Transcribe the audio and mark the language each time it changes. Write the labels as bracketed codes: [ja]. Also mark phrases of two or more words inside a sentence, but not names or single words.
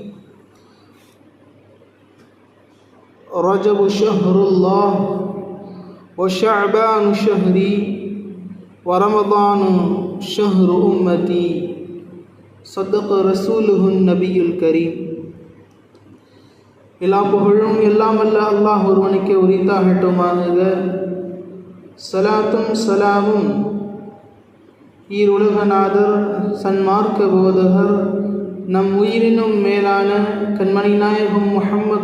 [ar] رجب شهر الله وشعبان شهري ورمضان شهر أمتي صدق رسوله النبي الكريم. [ta] எல்லா புகழும் எல்லாம் அல்ல அல்லாஹ் ஒருவனுக்கே உரித்தாகட்டுமாக. சலாத்தும் சலாமும் ஈருலகநாதர் சன்மார்க்க போதகர் நம் உயிரினும் மேலான கண்மணி நாயகம் முஹம்மது